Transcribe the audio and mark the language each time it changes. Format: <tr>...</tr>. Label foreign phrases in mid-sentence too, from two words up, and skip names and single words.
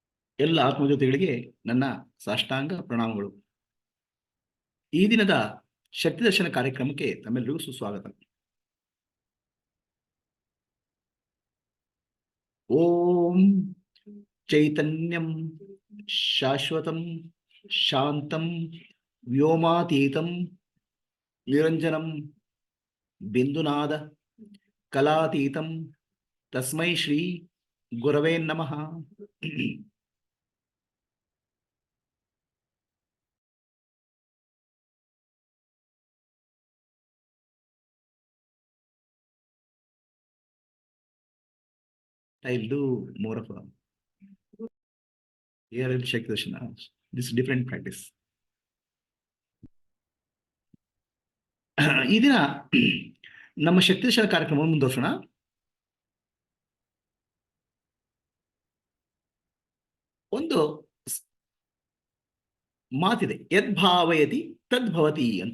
<kn>ಎಲ್ಲ ಆತ್ಮಜ್ಯೋತಿಗಳಿಗೆ ನನ್ನ ಸಾಷ್ಟಾಂಗ ಪ್ರಣಾಮಗಳು. ಈ ದಿನದ ಶಕ್ತಿ ದರ್ಶನ ಕಾರ್ಯಕ್ರಮಕ್ಕೆ ತಮ್ಮೆಲ್ಲರಿಗೂ ಸುಸ್ವಾಗತ.</kn> <sa>ಓಂ ಚೈತನ್ಯಂ ಶಾಶ್ವತಂ ಶಾಂತಂ ವ್ಯೋಮಾತೀತಂ ನಿರಂಜನಂ ಬಿಂದುನಾದ ಕಲಾತೀತಂ ತಸ್ಮೈ ಶ್ರೀ ಗುರವೇ ನಮಃ.</sa> <en>I'll do more of a here in Shakti Darshana. This is different practice.</en> <kn>ಈ ದಿನ ನಮ್ಮ ಶಕ್ತಿ ದರ್ಶನ ಕಾರ್ಯಕ್ರಮ ಮುಂದುವರ್ಸೋಣ. ಒಂದು ಮಾತಿದೆ,</kn> <sa>ಯದ್ಭಾವಯತಿ ತದ್ಭವತಿ</sa> <kn>ಅಂತ.</kn>